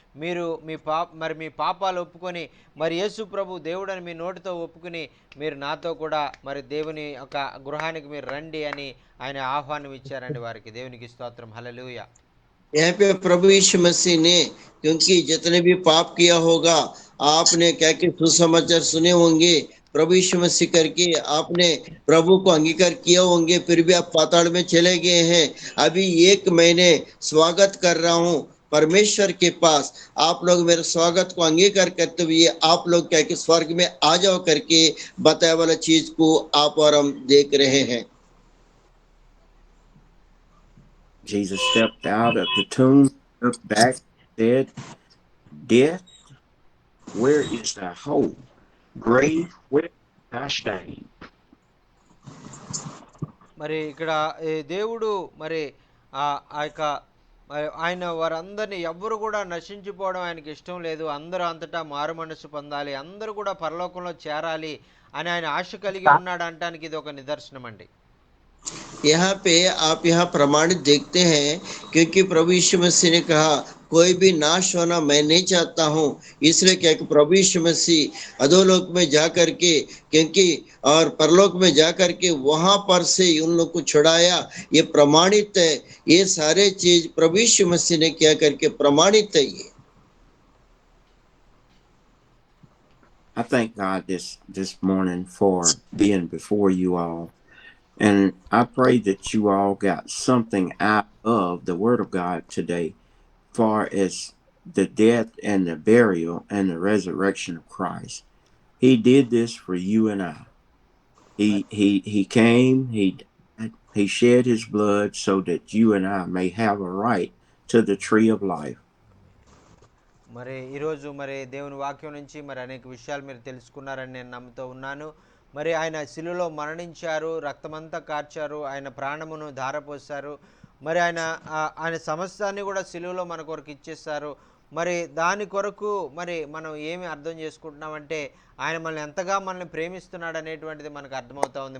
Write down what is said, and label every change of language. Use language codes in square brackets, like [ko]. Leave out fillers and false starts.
[te] మీరు మీ పాపాలు ఒప్పుకొని మరి యేసు ప్రభు దేవుడని మీ నోటితో ఒప్పుకుని మీరు నాతో కూడా మరి దేవుని యొక్క గృహానికి మీరు రండి అని ఆయన ఆహ్వానం ఇచ్చారండి వారికి. దేవునికి స్తోత్రం. హల్లెలూయా. [hi] यहाँ पे प्रभु यीशु मसीह ने, क्योंकि जितने भी पाप किया होगा, आपने क्या कि सुसमाचार सुने होंगे, प्रभु यीशु मसीह करके आपने प्रभु को अंगीकार किया होंगे, फिर भी आप पाताल में चले गए हैं। अभी 1 महीने स्वागत कर रहा हूँ परमेश्वर के पास। आप लोग मेरे स्वागत को अंगीकार करते हुए आप लोग क्या कि स्वर्ग में आ जाओ करके बताया वाला चीज को आप और हम देख रहे हैं। [en] Jesus stepped out of the tomb, looked back, said, "Death, where is thy hold? Grave, where is thy stain?" [te] మరి ఇక్కడ ఈ దేవుడు మరి ఆ యొక్క ఆయన వారందరినీ ఎవ్వరు కూడా నశించిపోవడం ఆయనకి ఇష్టం లేదు. అందరూ అంతటా మారు మనసు పొందాలి, అందరూ కూడా పరలోకంలో చేరాలి అని ఆయన ఆశ కలిగి ఉన్నాడు అనటానికి ఇది ఒక నిదర్శనం అండి. [hi] यहाँ पे आप यहाँ प्रमाणित देखते हैं, क्योंकि प्रभु यीशु मसीह ने कहा कोई भी नाश होना मैं नहीं चाहता हूँ, इसलिए क्या कि प्रभु यीशु मसीह अधोलोक में जा करके क्योंकि और परलोक में जा करके वहां पर से उन लोग को छुड़ाया। ये प्रमाणित है, ये सारे चीज प्रभु यीशु मसीह ने क्या करके प्रमाणित है। ये [en] I thank God this morning for being before you all. And I pray that you all got something out of the Word of God today, far as the death and the burial and the resurrection of Christ. He did this for you and I. He came, he shed his blood so that you and I may have a right to the tree of life. [te] మరి ఈరోజు మరి దేవుని వాక్యం నుంచి మరి అనేక విషయాలు మీరు తెలుసుకున్నారని నేను నమ్ముతూ ఉన్నాను. మరి ఆయన శిలువలో మరణించారు, రక్తమంతా కార్చారు, ఆయన ప్రాణమును ధారపోశారు. మరి ఆయన సమస్తాన్ని కూడా శిలువలో మన కొరకు ఇచ్చేస్తారు. మరి దాని కొరకు మరి మనం ఏమి అర్థం చేసుకుంటున్నామంటే ఆయన మనల్ని ఎంతగా మనల్ని ప్రేమిస్తున్నాడు అనేటువంటిది మనకు అర్థమవుతా ఉంది.